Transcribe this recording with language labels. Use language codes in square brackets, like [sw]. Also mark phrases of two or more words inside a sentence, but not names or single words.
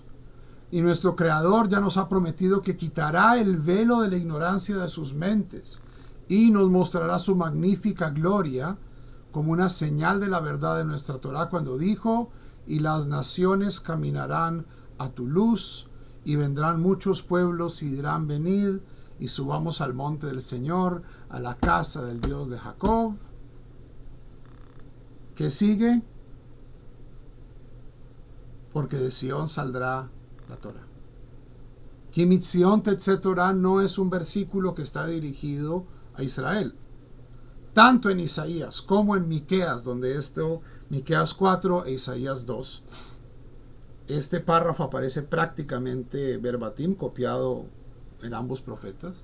[es] Y nuestro Creador ya nos ha prometido que quitará el velo de la ignorancia de sus mentes y nos mostrará su magnífica gloria como una señal de la verdad de nuestra Torah, cuando dijo: y las naciones caminarán a tu luz, y vendrán muchos pueblos y dirán: venid y subamos al monte del Señor, a la casa del Dios de Jacob. ¿Qué sigue? Porque de Sion saldrá la Torah. [he] כי מציון תצא תורה [es] no es un versículo que está dirigido a Israel. Tanto en Isaías como en Miqueas, Miqueas 4 e Isaías 2, este párrafo aparece prácticamente verbatim, copiado en ambos profetas.